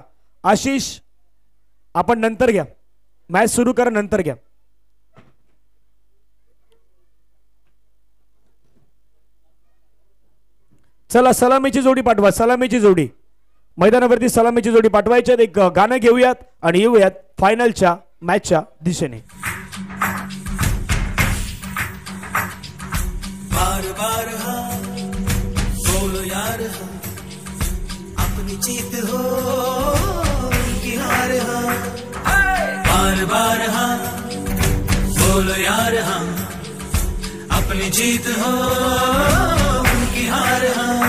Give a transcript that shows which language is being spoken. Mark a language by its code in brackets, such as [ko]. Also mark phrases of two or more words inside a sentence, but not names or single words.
[mr] आशिष आपण नंतर घ्या. मॅच सुरू करा नंतर घ्या. चला सलामीची जोडी पाठवा. सलामीची जोडी मैदानावरती सलामीची जोडी पाठवायची. एक गाणं घेऊयात आणि येऊयात फायनलच्या मॅचच्या दिशेने. [hi] बार बार हाँ बोलो यार हाँ अपनी जीत हो की हार हाँ. बार बार हाँ बोलो यार हाँ अपनी जीत हो उनकी हार हाँ.